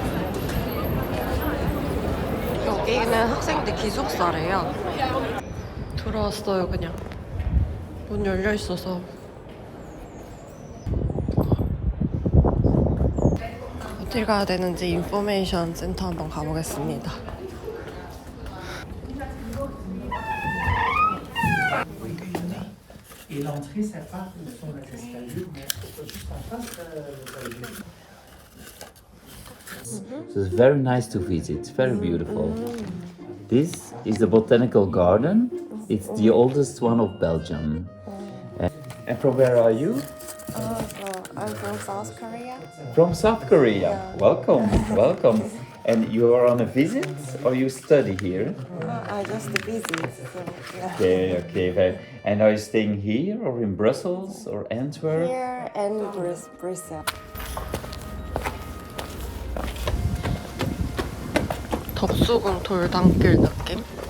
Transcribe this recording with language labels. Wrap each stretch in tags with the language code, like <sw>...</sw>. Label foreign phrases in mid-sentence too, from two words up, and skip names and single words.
<ko>여기는 학생들 기숙사래요. 들어왔어요. 그냥 문 열려있어서. 어딜 가야 되는지</ko> <en>information center</en> <ko>한번 가보겠습니다.</ko> <fr>Et l'entrée sépare où sont les escaliers, mais juste en face, vous avez vu.</fr> <en>So it's very nice to visit, very beautiful. This is the botanical garden. It's the oldest one of Belgium. And from where are you? I'm from South Korea. From South Korea. Welcome, welcome. And you are on a visit or you study here? I just visit. So, yeah. Okay, okay. And are you staying here or in Brussels or Antwerp? Here and Brussels.</en> <ko>덕수궁 돌담길 느낌?</ko>